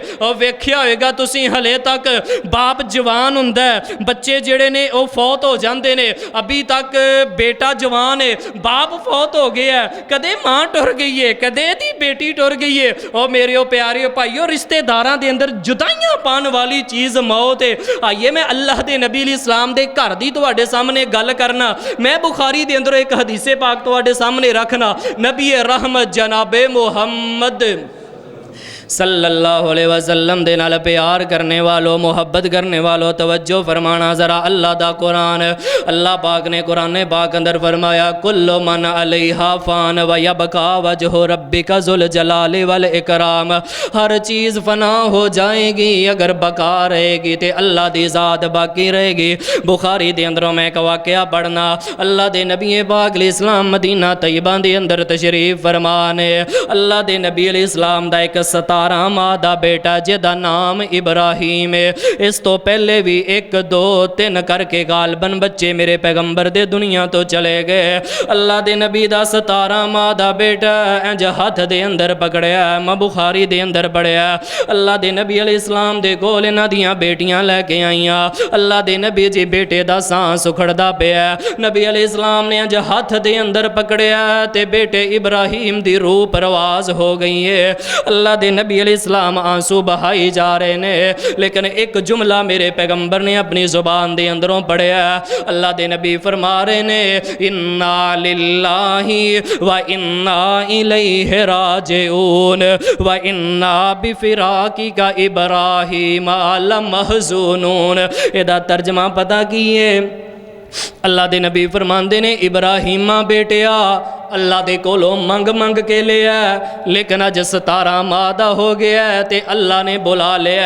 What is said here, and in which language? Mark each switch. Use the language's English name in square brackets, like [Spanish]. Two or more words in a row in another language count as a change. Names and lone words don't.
[Punjabi] اور ویکھیا ہووے گا تسیں ہلے تک باپ جوان ہوندا ہے، بچے جیہڑے نے اوہ فوت ہو جاندے نے، ابھی تک بیٹا جوان ہے باپ فوت ہو گیا ہے، کدے ماں ٹر گئی ہے کدے دی بیٹی ٹر گئی ہے. اور میرے پیارے بھائیو رشتہ داراں دے اندر جدائیاں پان والی چیز موت ہے. آئیے میں اللہ دے نبی اسلام دے گھر دی تہاڈے سامنے گل کرنا، میں بخاری دے اندر ایک حدیثِ پاک تہاڈے سامنے رکھنا. نبی رحمت جنابِ محمد [Arabic] صلى الله عليه وسلم [Punjabi] دے نال پیار کرنے والو محبت کرنے والو توجہ فرمانا ذرا. اللہ دا قرآن، اللہ پاک نے قرآن پاک اندر فرمایا [Arabic] كل من عليها فان ويبقى وجه ربك ذو الجلال والإكرام, [Punjabi] ہر چیز فنا ہو جائے گی اگر بقا رہے گی تو اللہ دی ذات باقی رہے گی. بخاری دے اندروں میں ایک واقعہ پڑھنا، اللہ دے نبی پاک اسلام مدینہ طیبہ دے اندر تشریف فرمانے، اللہ دے نبی اسلام دا ایک 17 ماہ دا بیٹا جیہدا نام ابراہیم ہے. اس توں پہلے بھی 1 2 3 کر کے غالباً بچے میرے پیغمبر دے دنیا توں چلے گئے. اللہ دے نبی دا 17 ماہ دا بیٹا انج ہتھ دے اندر پکڑیا، میں بخاری دے اندر پڑھیا. اللہ دے نبی علیہ السلام دے کول انہاں دیاں بیٹیاں لے کے آئیاں. اللہ دے نبی جی بیٹے دا سانس اکھڑدا پیا، نبی علیہ السلام نے انج ہتھ دے اندر پکڑیا تے بیٹے ابراہیم دی روح پرواز ہو گئی ہے. اللہ دے نبی علیہ السلام آنسو بہائی جا رہے نے، لیکن ایک جملہ میرے پیغمبر نے اپنی زبان دے اندروں پڑھیا. اللہ دے نبی فرما رہے نے [Arabic] إنا لله وإنا إليه راجعون وإنا بفراقك إبراهيم لمحزونون. [Punjabi] ایہدا ترجمہ پتہ کی ہے? اللہ دے نبی فرماندے نے ابراہیما بیٹیا اللہ دے کولوں منگ منگ کے لیا، لیکن اج 17 ماہ دا ہو گیا ہے تے اللہ نے بلا لیا.